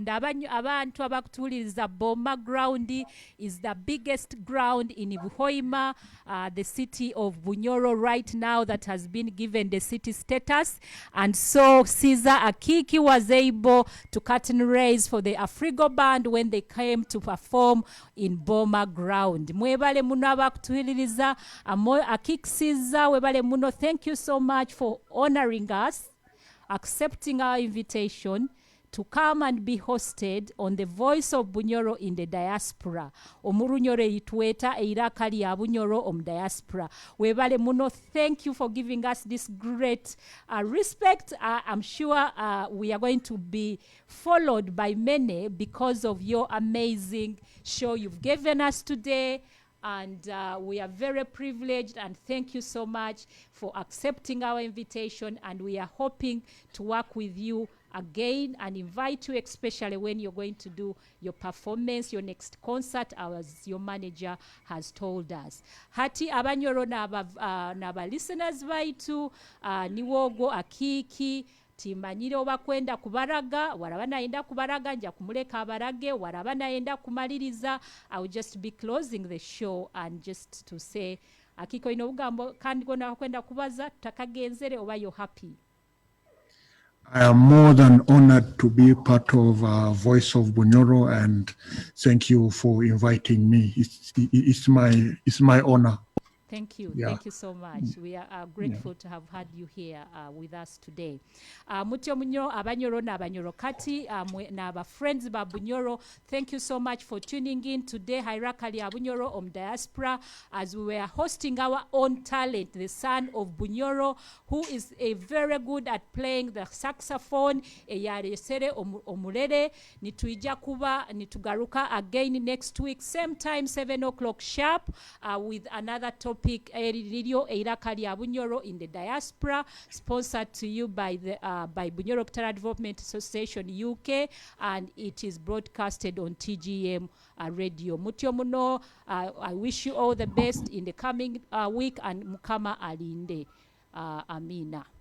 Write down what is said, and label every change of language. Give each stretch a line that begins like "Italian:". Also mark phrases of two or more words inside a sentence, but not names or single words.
Nyoro: Abantu abakutuuliriza,
English: Boma Ground is the biggest ground in Buhoima, the city of Banyoro right now, that has been given the city status. And so Caesar Akiiki was able to curtain raise for the Afrigo band when they came to perform in Boma Ground.
Nyoro: Mwebale muno abakutuuliriza, Akiiki Caesar, webale muno,
English: thank you so much for honoring us, accepting our invitation to come and be hosted on the Voice of Banyoro in the diaspora.
Nyoro: Omurunyoro itweta eiraka lya Banyoro diaspora. Webale muno,
English: thank you for giving us this great respect. I'm sure we are going to be followed by many because of your amazing show you've given us today. And we are very privileged, and thank you so much for accepting our invitation, and we are hoping to work with you again and invite you, especially when you're going to do your performance, your next concert, as your manager has told us.
Nyoro: Hati Abanyoro naba listeners baitu niwogo Akiiki timanyire oba kwenda kubaraga, waraba naenda kubaraga, nja kumuleka abarage, waraba naenda kumaliriza.
English: I will just be closing the show and just to say,
Nyoro: Akiko ino ugambo kandi gona kwenda kubaza takagenzere, oba
English: you're happy? I am more than honored to be part of Voice of Banyoro, and thank you for inviting me. It's my honor. Thank you. Yeah. Thank you so much. We are grateful to have had you here with us today.
Nyoro: Mutyo munyo Abanyoro na Abanyoro kati na aba friends ba Banyoro.
English: Thank you so much for tuning in today. Hairakali Abanyoro diaspora, as we were hosting our own talent, the son of Banyoro, who is a very good at playing the saxophone.
Nyoro: Eyaresere omulere nituija kuba nitugaruka
English: again next week, same time 7 o'clock sharp, with another topic. Radio Eiraka lya Banyoro in the diaspora, sponsored to you by the by Banyoro Development Association UK, and it is broadcasted on TGM radio.
Nyoro: Mutyo muno,
English: I wish you all the best in the coming week, and
Nyoro: Mukama alinde. Amina.